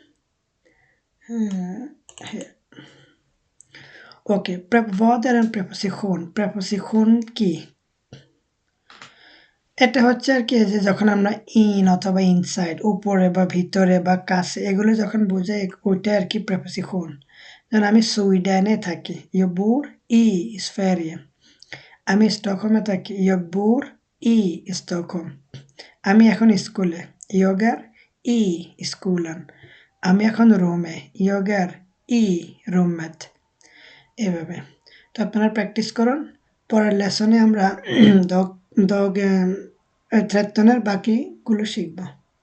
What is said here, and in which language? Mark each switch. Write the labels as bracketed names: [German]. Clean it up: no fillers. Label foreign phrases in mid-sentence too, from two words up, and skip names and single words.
[Bangla] হ্যাঁ, ওকে, [Swedish] vad är en preposition, preposition কি? [Bangla] এটা হচ্ছে আর কি যে যখন আমরা ইন অথবা ইনসাইড উপরে বা ভিতরে বা কাছে এগুলো যখন বোঝাই ওইটা আর কি প্রেপোজিশন। যেমন আমি সুইডেনে থাকি, [Swedish] jag bor i Sverige. [Bangla] আমি স্টকহোমে থাকি, [Swedish] jag bor i Stockholm. [Bangla] আমি এখন স্কুলে, [Swedish] jag är i skolan. [Bangla] আমি এখন রুমে, [Swedish] jag är i rummet. [Bangla] এভাবে। তো আপনারা প্র্যাকটিস করুন। পরের লেসনে আমরা dag 13 বাকিগুলো শিখব।